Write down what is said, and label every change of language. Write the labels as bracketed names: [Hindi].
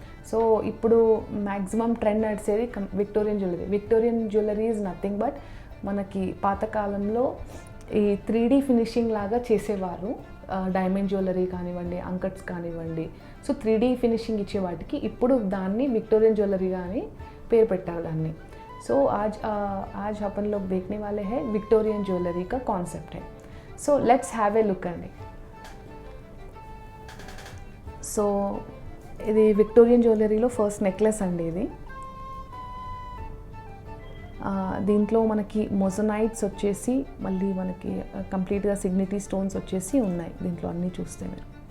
[Telugu] So ఇప్పుడు maximum trend నడిచేది Victorian jewellery. [English] Victorian jewellery is nothing but [Telugu] మనకి పాతకాలంలో ఈ 3D ఫినిషింగ్ లాగా చేసేవారు. డైమండ్ జ్యువెలరీ కానివ్వండి, అంకట్స్ కానివ్వండి. సో 3D ఫినిషింగ్ ఇచ్చే వాటికి ఇప్పుడు దాన్ని విక్టోరియన్ జ్యువెलरी అని పేరు పెట్టారు దాన్ని. [Hindi] సో आज अपन लोग देखने वाले हैं विक्टोरियन ज्वेलरी का कॉन्सेप्ट है. [English] So let's have a look అండి. [Telugu] సో ఇది విక్టోరియన్ జ్యువెలరీలో ఫస్ట్ నెక్లెస్ అండి. ఇది దీంట్లో మనకి మొజనైట్స్ వచ్చేసి మళ్ళీ మనకి కంప్లీట్గా సిగ్నిటీ స్టోన్స్ వచ్చేసి ఉన్నాయి దీంట్లో అన్నీ చూస్తే మీరు.